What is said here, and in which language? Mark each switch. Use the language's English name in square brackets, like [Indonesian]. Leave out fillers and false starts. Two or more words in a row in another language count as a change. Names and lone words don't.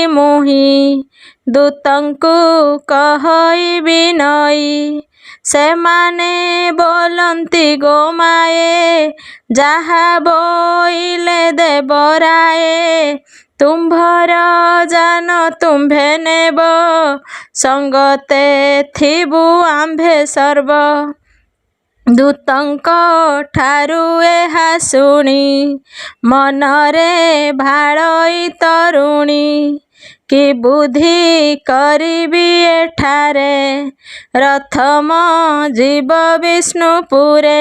[Odia] ମୁହି ଦୂତଙ୍କୁ କହଇବି ନଈ ସେମାନେ ବୋଲନ୍ତି ଗୋମାଏ ଯାହା ବୋଇଲେ ଦେବରାଏ ତୁମ୍ଭର ଯାନ ତୁମ୍ଭେ ନେବ ସଙ୍ଗତେ ଥିବୁ ଆମ୍ଭେ ସର୍ବ ଦୂତଙ୍କ ଠାରୁ ଏହା ଶୁଣି ମନରେ ଭାଳଇ ତରୁଣୀ। କି ବୁଦ୍ଧି କରିବି ଏଠାରେ ରଥମ ଯିବ ବିଷ୍ଣୁପୁରେ।